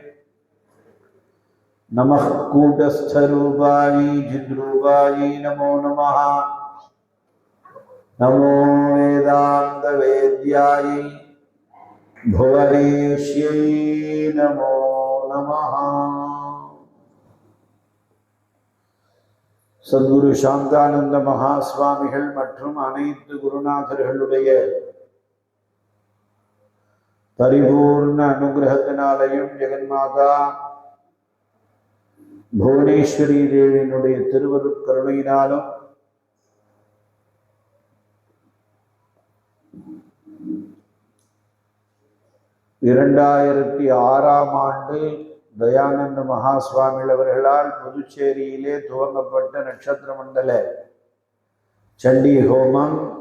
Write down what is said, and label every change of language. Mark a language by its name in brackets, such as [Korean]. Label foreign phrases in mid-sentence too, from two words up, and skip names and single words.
[Sanskrit] नमः कूटस्थरूपाय जिद्रूपाय नमो नमः। नमो वेदान्तवेद्याय भुवनेश्यै नमो नमः। [Tamil] சத்குரு சாந்தானந்த மகா சுவாமிகள் மற்றும் அனைத்து குருநாதர்களுடைய பரிபூர்ண அனுகிரகத்தினாலையும் ஜெகன்மாதா புவனேஸ்வரி தேவியினுடைய திருவருட்கருணையினாலும் இரண்டாயிரத்தி 6ஆம் ஆண்டு தயானந்த மகா சுவாமிகள் அவர்களால் புதுச்சேரியிலே துவங்கப்பட்ட நட்சத்திர மண்டல சண்டி ஹோமம்